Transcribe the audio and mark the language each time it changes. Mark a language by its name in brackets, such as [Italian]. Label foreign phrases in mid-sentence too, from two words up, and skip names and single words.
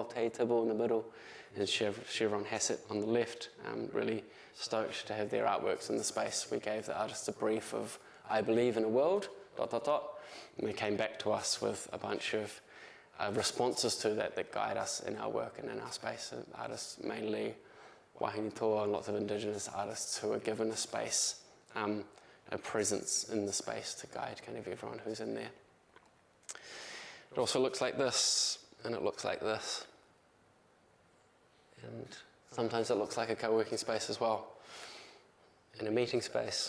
[English] Te Tibble in the middle and Chevron Hassett on the left. Really stoked to have their artworks in the space. We gave the artists a brief of I believe in a world, ... And they came back to us with a bunch of responses to that guide us in our work and in our space. Artists, mainly [Māori] wahine toa [English] and lots of Indigenous artists who are given a space, a presence in the space to guide kind of everyone who's in there. It also looks like this, and it looks like this. And sometimes it looks like a co-working space as well, and a meeting space.